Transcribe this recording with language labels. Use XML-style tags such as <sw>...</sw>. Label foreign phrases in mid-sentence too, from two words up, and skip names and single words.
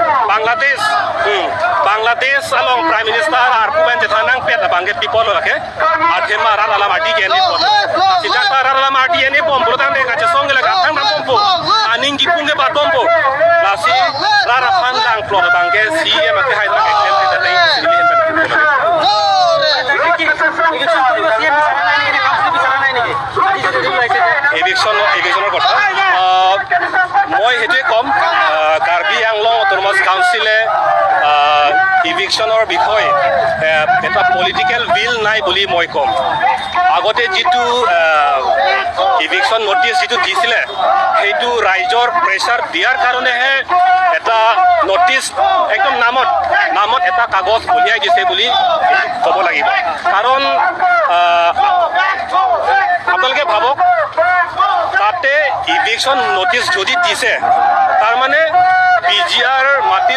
<mjw>Bangladesh along Prime Minister Arpuban Jethanang pet bangke people lake athema rala mati ke ni sidang rala mati ni pom protam de kache song la thang na pompo aning gi punge ba pompo lasi rara phan lang plot bangke CM ke haidra ke claim de dai eviction কথা</mjw> <as>ইভিকশ্যনৰ বিষয়ে এটা</as> <en>political will</en> <as>নাই বুলি মই ক'ম আগতে যিটো</as> <en>eviction notice</en> <as>যিটো দিছিলে সেইটো ৰাইজৰ প্ৰেছাৰ দিয়াৰ কাৰণেহে এটা নটিচ একদম নামত এটা কাগজ উলিয়াই দিছে বুলি ক'ব লাগিব কাৰণ আপোনালোকে ভাবক তাতে</as> <en>eviction notice</en> <as>যদি দিছে তাৰমানে বিজিআৰ মাটিৰ</as>